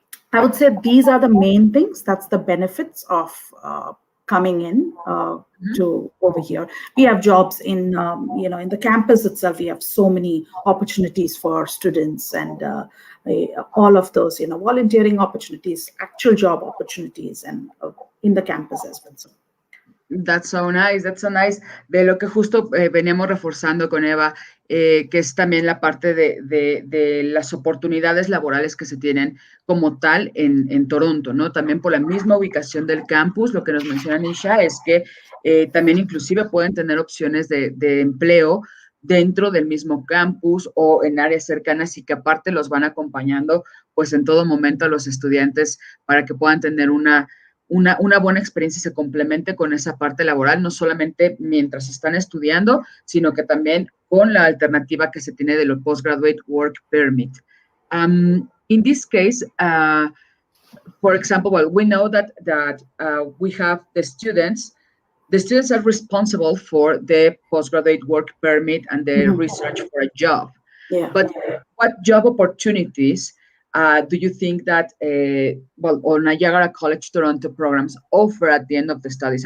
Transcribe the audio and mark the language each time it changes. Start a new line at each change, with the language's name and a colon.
English: I would say these are the main things. That's the benefits of coming in to over here. We have jobs in in the campus itself. We have so many opportunities for students, and all of those volunteering opportunities, actual job opportunities, and in the campus as well. So. That's so nice, that's so nice.
Spanish: De lo que justo veníamos reforzando con Eva, que es también la parte de las oportunidades laborales que se tienen como tal en Toronto, ¿no? También por la misma ubicación del campus, lo que nos menciona Nisha es que también inclusive pueden tener opciones de empleo dentro del mismo campus o en áreas cercanas, y que aparte los van acompañando pues en todo momento a los estudiantes para que puedan tener una buena experiencia y se complemente con esa parte laboral, no solamente mientras están estudiando, sino que también con la alternativa que se tiene de los postgraduate work permit.
English: In this case, for example, well, we know that we have the students are responsible for the postgraduate work permit and the research for a job. Yeah. But what job opportunities do you think that, or Niagara College Toronto programs offer at the end of the studies?